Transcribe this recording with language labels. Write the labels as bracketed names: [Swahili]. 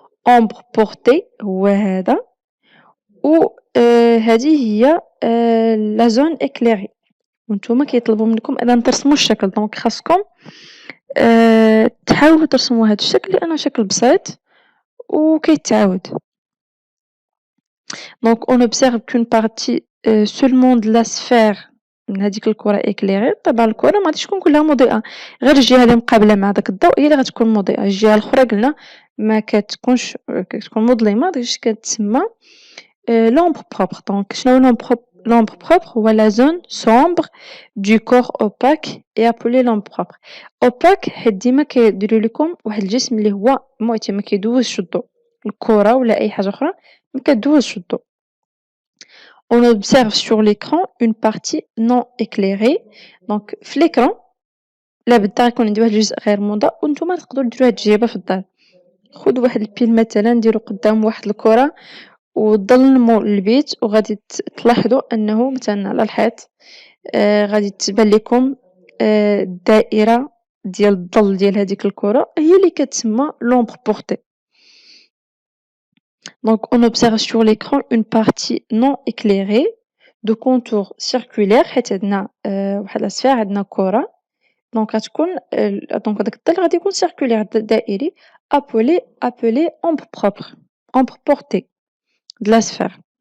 [Arabic] اومبر بورتي هو هذا، و هذه هي لا زون اكليري. وانتوما كيطلبوا منكم إذا ترسموا الشكل. دونك خاصكم تحاولوا ترسموا هذا الشكل لأنه شكل بسيط وكيتعاود. [French] دونك on observe qu'une partie seulement de la sphère [Arabic] من هذيك الكرة [French] éclairée. [Arabic] طبعا الكرة ما غاديش تكون كلها مضيئة، غير الجهة اللي مقابلة مع داك الضوء هي اللي غتكون مضيئة. الجهة الأخرى قلنا ما كتكونش، كتكون مظلمة، داكشي كتسمى l'ombre propre. دونك شنو [French] l'ombre propre هو la zone sombre du corps opaque et appelée l'ombre propre. [Arabic] opaque حيت ديما كيديروا لكم واحد الجسم اللي هو معتم، ما كيدوزش الضوء. الكرة ولا أي حاجة أخرى ما كدوزش الضوء. [French] On observe sur l'écran une partie non éclairée. [Arabic] دونك في l'écran لا بدا غيكون عندي واحد الجزء غير مضاء، وانتوما تقدروا ديروا هاد التجربة في الدار. خذوا واحد البيل مثلا، ديروا قدام واحد الكرة وظلموا البيت، وغادي تلاحظوا انه مثلا على الحيط غادي تبان لكم الدائرة ديال الظل ديال هذيك الكرة هي اللي كتسمى l'ombre portée. [French] Donc on observe sur l'écran une partie non éclairée de contour circulaire، [Arabic] حيت عندنا واحد السفير، عندنا كرة، دونك غتكون دونك هذاك الظل غادي يكون سيركولير دائري، [French] appelé ombre propre، ombre portée de la sphère.